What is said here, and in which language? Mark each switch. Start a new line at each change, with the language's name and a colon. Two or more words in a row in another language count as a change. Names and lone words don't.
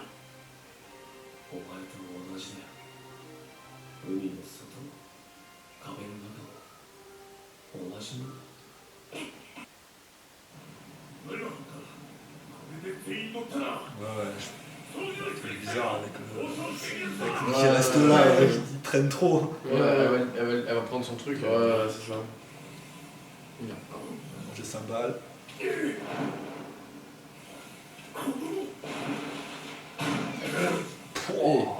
Japanese: お前と同じだよ。海の外も壁の中も同じものだ。これで全員乗ったな。
French: ouais, ouais. C'est bizarre avec lui qui reste là, il traîne trop. Ouais, elle va prendre son truc. Ouais, c'est ça. Il a mangé 5 balles. Oh,